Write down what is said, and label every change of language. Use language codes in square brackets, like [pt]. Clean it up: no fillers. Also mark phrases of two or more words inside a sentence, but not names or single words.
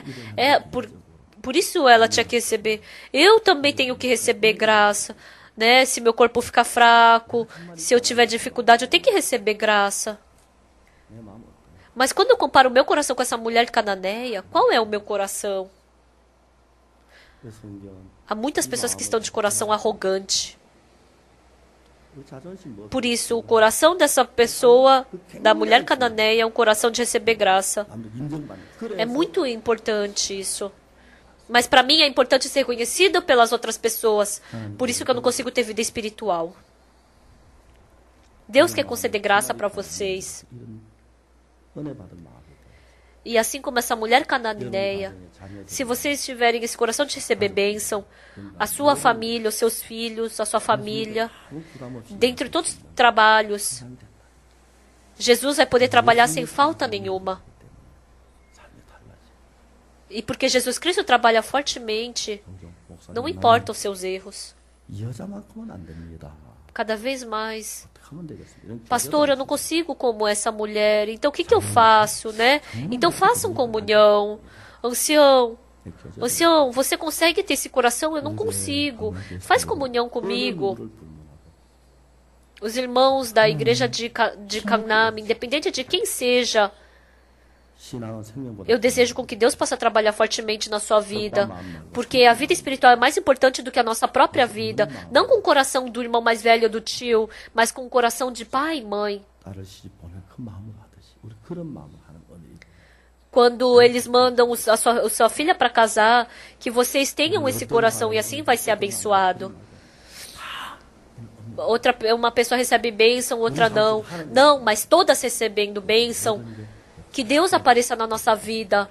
[pt] Por isso ela tinha que receber. Eu também tenho que receber graça, né? Se meu corpo ficar fraco, se eu tiver dificuldade, eu tenho que receber graça. Mas quando eu comparo o meu coração com essa mulher cananeia, qual é o meu coração? [ko] 그래서 성경은 [pt] Há muitas pessoas que estão de coração arrogante. [ko] 우리 자존심 뭐 [pt] Por isso, o coração dessa pessoa, da mulher cananeia, é um coração de receber graça. [ko] 남들 인정받는. [pt] É [ko] 그래서 [pt] muito importante isso. Mas para mim é importante ser reconhecido pelas outras pessoas. Por isso que eu não consigo ter vida espiritual. Deus quer conceder graça para vocês. [ko] 이런 은혜 받은 마음이 [pt] E assim como essa mulher cananeia, se vocês tiverem esse coração de receber bênção, a sua família, os seus filhos, a sua família, [ko] 아무 부담 없이 [pt] dentre todos os trabalhos, [ko] 삶이 된다. [pt] Jesus vai poder trabalhar sem falta nenhuma. [ko] 삶이 달라져. [pt] E porque Jesus Cristo trabalha fortemente, [ko] 종종 목사님 [pt] não importa os seus erros. [ko] 이 여자만큼은 안 됩니다. [pt] Cada vez mais. [ko] 어떻게 하면 되겠습니까? 이런 [pt] Pastor, eu não consigo como essa mulher, então o que eu faço, né? Então façam comunhão. Ancião, você consegue ter esse coração? Eu não consigo. Faz comunhão comigo. Os irmãos da igreja de Canam, independente de quem seja, [ko] 신앙은 생명보다 [pt] eu desejo com que Deus possa trabalhar fortemente na sua vida, porque a vida espiritual é mais importante do que a nossa própria vida. Não com o coração do irmão mais velho ou do tio, mas com o coração de pai e mãe. [ko] 딸을 시집 보낸 그 마음을 하듯이 우리 그런 마음을 하는 은혜. [pt] Quando eles mandam a sua filha para casar, que vocês tenham esse coração e assim vai ser abençoado. Uma pessoa recebe bênção, outra não. Não, mas todas recebendo bênção. Que Deus apareça na nossa vida.